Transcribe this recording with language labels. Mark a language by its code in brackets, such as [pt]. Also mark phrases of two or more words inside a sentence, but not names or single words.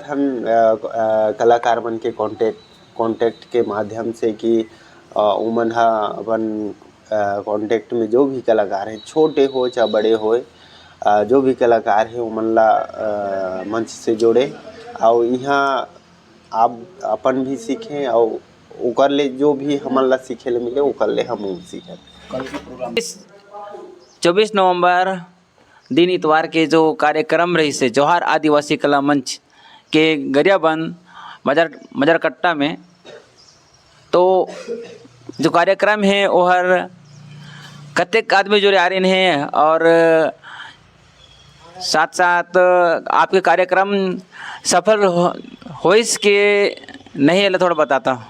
[hne] हन कलाकार मन के कांटेक्ट के माध्यम से कि उमन हा अपन कांटेक्ट में जो भी कलाकार हैं, छोटे हो चाहे बड़े हो, जो भी कलाकार है उमन ला मंच से जोड़े और यहाँ आप अपन भी सीखें और ओकर ले जो भी हमन ला सीखे ले मिले ओकर ले हम सीखें। 24 नवंबर दिन इतवार के जो कार्यक्रम रही से जोहार आदिवासी कला मंच के गरियाबंद मजरकट्टा में, तो जो कार्यक्रम है वो हर कतेक आदमी जुड़े आ रहे हैं और साथ साथ आपके कार्यक्रम सफल हो इसके नहीं है, थोड़ा बताता हूँ।